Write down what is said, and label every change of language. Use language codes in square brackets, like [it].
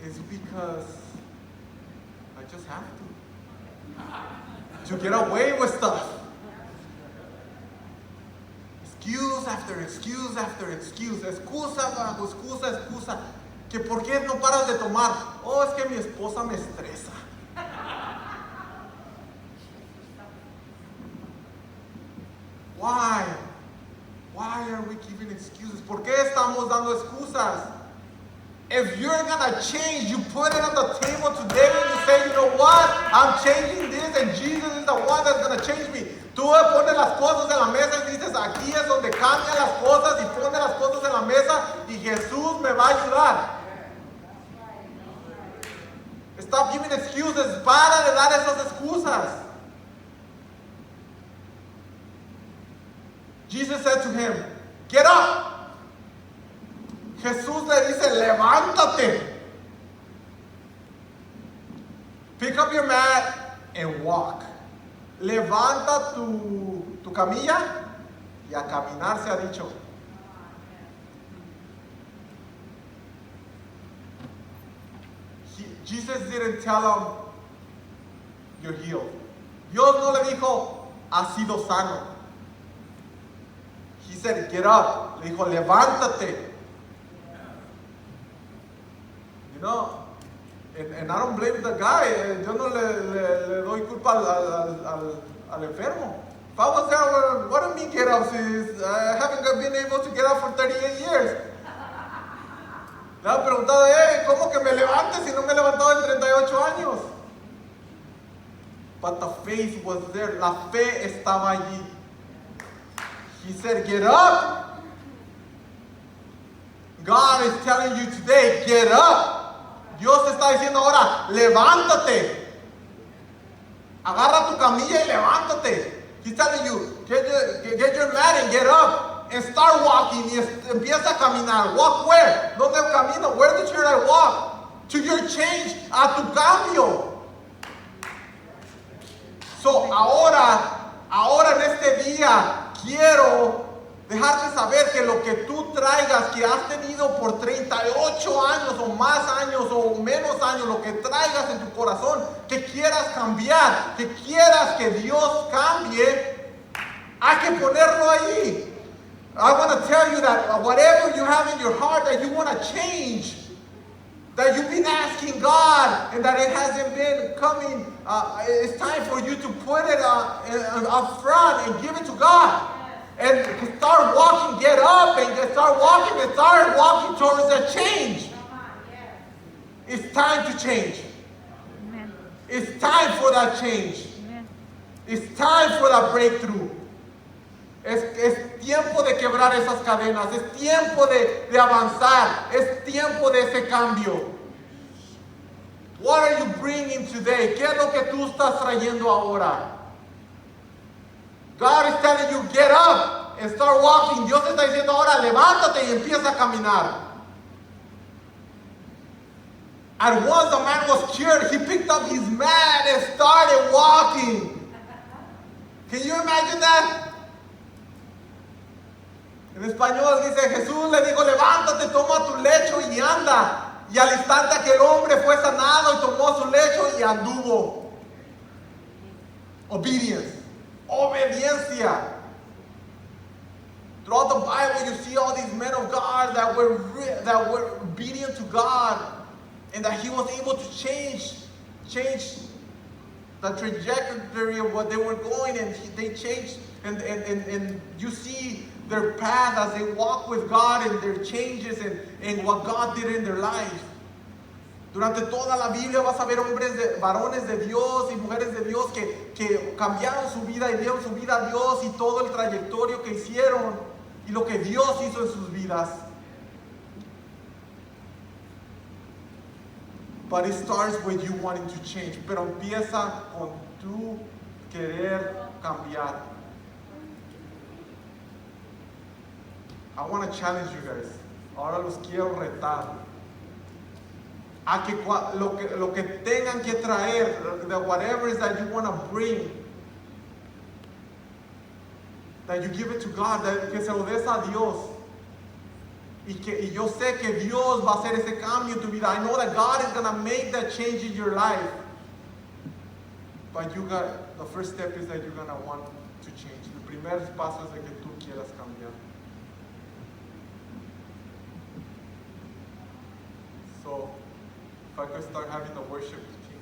[en] It's because I just have to get away with stuff. Excuse after excuse after excuse. [es] Excusa bajo excusa. Que por qué no paras de tomar. Oh, es que mi esposa me estresa. [en] Why? Why are we giving excuses? [es] ¿Por qué estamos dando excusas? [en] If you're gonna change, you put it on the table today and you say, you know what? I'm changing this and Jesus is the one that's gonna change me. [es] Tú pones las cosas en la mesa y dices, aquí es donde cambian las cosas y pones las cosas en la mesa y Jesús me va a ayudar. [en] Stop giving excuses. [es] Para de dar esas excusas. [en] Jesus said to him, get up. [es] Jesús le dice, levántate. [en] Pick up your mat and walk. [es] Levanta tu camilla y a caminar se ha dicho. [en] Jesus didn't tell him, you're healed. [es] Dios no le dijo, has sido sano. [en] He said, get up. [es] Le dijo, levántate. [en] You know, And I don't blame the guy. [es] Yo no le doy culpa al enfermo. [en] If I was there, well, what do you mean get up? I haven't been able to get up for 38 years. [es] Le han preguntado, ¿cómo que me levante si no me he levantado en 38 años? [en] But the faith was there. [es] La fe estaba allí. [en] He said, get up. God is telling you today, get up. [es] Dios te está diciendo ahora, levántate. Agarra tu camilla y levántate. [en] He's telling you, get your mat and get up. And start walking. [es] Y empieza a caminar. [en] Walk where? [es] ¿Dónde camino? [en] Where should I walk? To your change. [es] A tu cambio. So, ahora en este día, quiero dejarte saber que lo que tú traigas, que has tenido por 38 años o más años o menos años, lo que traigas en tu corazón, que quieras cambiar, que quieras que Dios cambie, hay que ponerlo ahí. [en] I want to tell you that whatever you have in your heart that you want to change, that you've been asking God and that it hasn't been coming, it's time for you to put it up front and give it to God. And start walking, get up and start walking towards that change. It's time to change. Amen. It's time for that change. Amen. It's time for that breakthrough. [es] Es tiempo de quebrar esas cadenas. Es tiempo de avanzar. Es tiempo de ese cambio. [en] What are you bringing today? [es] ¿Qué es lo que tú estás trayendo ahora? [en] God is telling you, get up and start walking. [es] Dios te está diciendo ahora, levántate y empieza a caminar. [en] And once the man was cured, he picked up his mat and started walking. Can you imagine that? [es] En español dice, Jesús le dijo, levántate, toma tu lecho y anda. Y al instante aquel hombre fue sanado y tomó su lecho y anduvo. [en] Obedience. [es] Obediencia. [en] Throughout the Bible, you see all these men of God that were obedient to God, and that He was able to change the trajectory of what they were going, and they changed. And you see their path as they walk with God and their changes and what God did in their lives. [es] Durante toda la Biblia vas a ver varones de Dios y mujeres de Dios que cambiaron su vida y dieron su vida a Dios y todo el trayectorio que hicieron y lo que Dios hizo en sus vidas. [en] But it starts with you wanting to change. [es] Pero empieza con tu querer cambiar. [en] I want to challenge you guys. [es] Ahora los quiero retar. A que lo que tengan que traer, [en] that whatever is that you want to bring, that you give it to God, [es] que se lo des a Dios. Y yo sé que Dios va a hacer ese cambio en tu vida. [en] I know that God is going to make that change in your life. But the first step is that you're going to want to change. [es] El primer paso es de que tú quieras cambiar. [en] So, if I could start having the worship